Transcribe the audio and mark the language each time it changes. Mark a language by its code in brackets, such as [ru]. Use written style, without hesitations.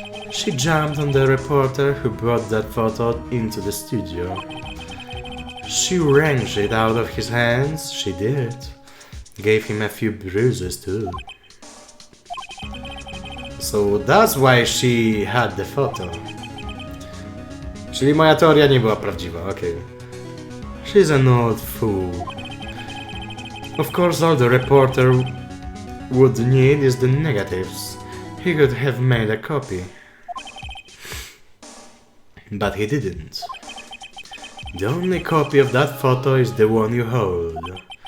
[en] She jumped on the reporter who brought that photo into the studio. She wrenched it out of his hands, she did. Gave him a few bruises too. So that's why she had the photo. [pl] Czyli moja teoria nie była prawdziwa, okej. [en] She's an old fool. Of course all the reporter would need is the negatives. He could have made a copy. But he didn't. The only copy of that photo is the one you hold.